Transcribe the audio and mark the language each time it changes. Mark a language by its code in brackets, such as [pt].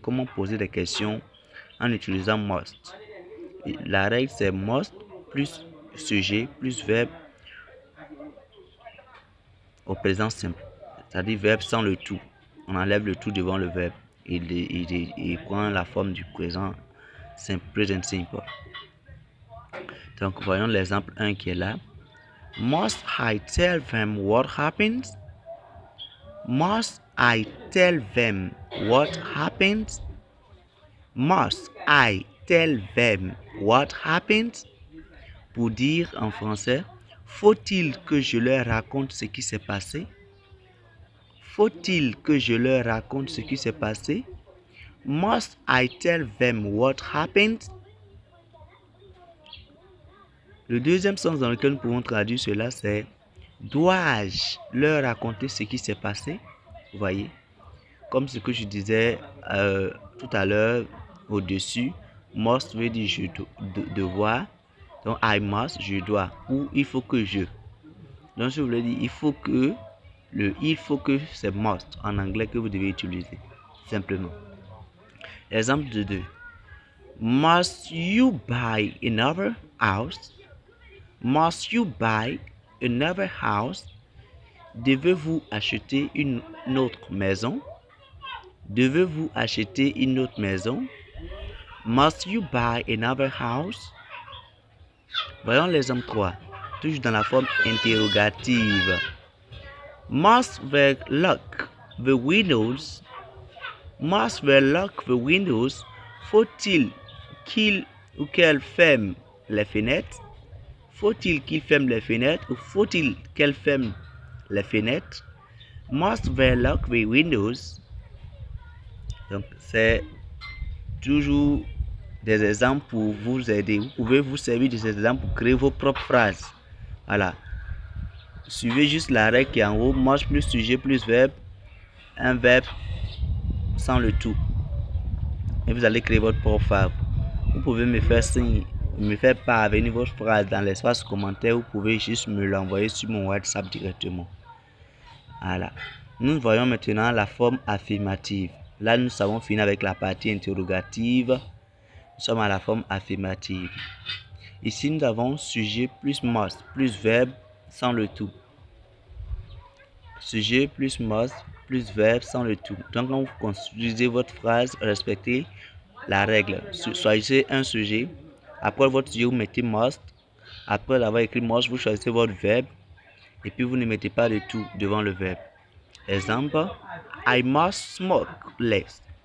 [fr] Comment poser des questions en utilisant must. La règle, c'est must plus sujet plus verbe au présent simple. C'est-à-dire verbe sans le tout. On enlève le tout devant le verbe. Il prend la forme du présent simple, present simple. Donc, voyons l'exemple 1 qui est là. [en] Must I tell them what happens? Must I tell them what happens? Must I tell them what happens? [fr] Pour dire en français, faut-il que je leur raconte ce qui s'est passé? Faut-il que je leur raconte ce qui s'est passé? [en] Must I tell them what happened? [fr] Le deuxième sens dans lequel nous pouvons traduire cela, c'est dois-je leur raconter ce qui s'est passé? Vous voyez, comme ce que je disais tout à l'heure au-dessus, must veut dire je devoir. Donc, [en] I must, [fr] je dois. Ou il faut que je. Donc, je voulais dire il faut que. Il faut que, c'est must en anglais que vous devez utiliser. Simplement. Exemple de 2. [en] Must you buy another house? Must you buy another house? [fr] Devez-vous acheter une autre maison? Devez-vous acheter une autre maison? [en] Must you buy another house? [fr] Voyons l'exemple 3. Toujours dans la forme interrogative. [en] Must they lock the windows? Must they lock the windows? [fr] Faut-il qu'il ou qu'elle ferme les fenêtres? Faut-il qu'il ferme les fenêtres ou faut-il qu'elle ferme les fenêtres? [en] Must they lock the windows? [fr] Donc, c'est toujours des exemples pour vous aider. Vous pouvez vous servir de ces exemples pour créer vos propres phrases. Voilà. Suivez juste la règle qui est en haut. Must plus sujet plus verbe. Un verbe sans le tout. Et vous allez créer votre propre phrase. Vous pouvez me faire signe, me faire parvenir votre phrase dans l'espace commentaire. Vous pouvez juste me l'envoyer sur mon WhatsApp directement. Voilà. Nous voyons maintenant la forme affirmative. Là, nous avons fini avec la partie interrogative. Nous sommes à la forme affirmative. Ici, nous avons sujet plus must plus verbe sans le tout. Sujet plus must plus verbe sans le tout. Donc, quand vous construisez votre phrase, respectez la règle. Choisissez un sujet. Après votre sujet, vous mettez must. Après avoir écrit must, vous choisissez votre verbe. Et puis, vous ne mettez pas de tout devant le verbe. [en] Exemple, I must smoke less.